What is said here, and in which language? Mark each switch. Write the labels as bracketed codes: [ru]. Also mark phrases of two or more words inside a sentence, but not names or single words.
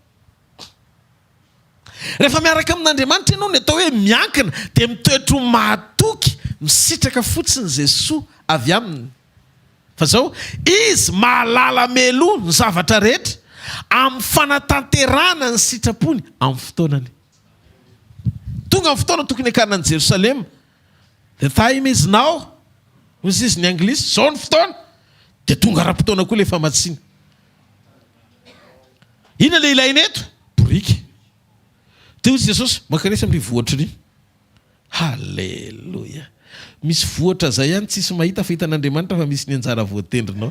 [mg] Rehefa miaraka amin'Andriamanitra ianao ny atao hoe miankina dia mitoetro mahatoky misitraka fotsiny Jesosy avy aminy. Fa zao izy mahalala melo ny zavatra rehetra amin'ny fanatanterana ny sitrapony amin'ny fotoanany. Tonga amin'ny fotoana tokony hakanany Jerosalema. [en] The time is now. [mg] Hozy izy ny anglisy. Zao ny fotoana. Dia tonga ara-potoana koa le famatsiny. Ina le ilaina eto? Boriky. Dia hozy Jesosy makaresy amin'ny vohatra ry. Halleluja. Misy vohatra zay ihany tsisy mahita fa hitan'Andriamanitra fa misy ny anjara voatendrinao.